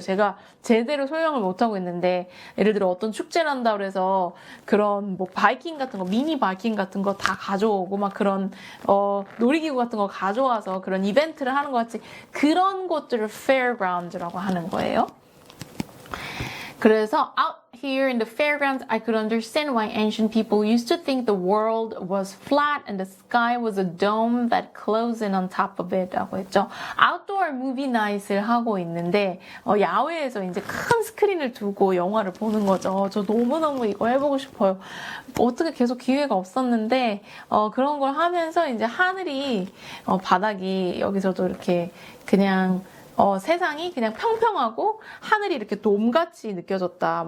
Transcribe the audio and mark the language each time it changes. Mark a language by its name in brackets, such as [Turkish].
[Korean] 제가 제대로 설명을 못하고 있는데 예를 들어 어떤 축제를 한다 그래서 그런 뭐 바이킹 같은 거 미니 바이킹 같은 거 다 가져오고 막 그런 놀이기구 같은 거 가져와서 그런 이벤트를 하는 것 같이 그런 것들을 fairgrounds라고 하는 거예요. [English] 그래서 out here in the fairgrounds, I could understand why ancient people used to think the world was flat and the sky was a dome that closed in on top of it [Korean] 라고 했죠. [English] Outdoor movie night [Korean] 을 하고 있는데 야외에서 이제 큰 스크린을 두고 영화를 보는 거죠. 저 너무너무 이거 해보고 싶어요. 어떻게 계속 기회가 없었는데 그런 걸 하면서 이제 하늘이 바닥이 여기서도 이렇게 그냥 세상이 그냥 평평하고 하늘이 이렇게 돔같이 느껴졌다.